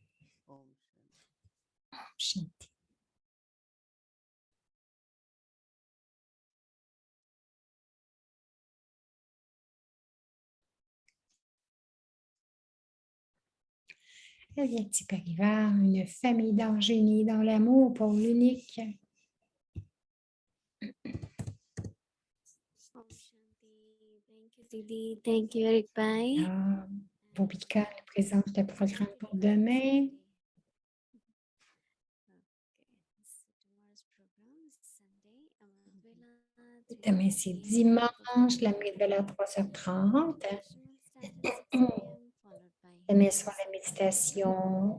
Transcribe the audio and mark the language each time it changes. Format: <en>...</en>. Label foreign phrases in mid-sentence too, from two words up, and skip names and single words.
<hi>ओम शांति. ओम शांति. अव्यक्ति परिवार,</hi> <fr>une famille d'anges unis dans l'amour pour l'unique.</fr> <hi>ओम शांति.</hi> <en>Thank you, Didi. Thank you, Eric Bhai.</en> <fr>Bobika, le présence de programme pour demain. Demain, c'est dimanche, la méditation à 3h30. Demain soir, la méditation.</fr>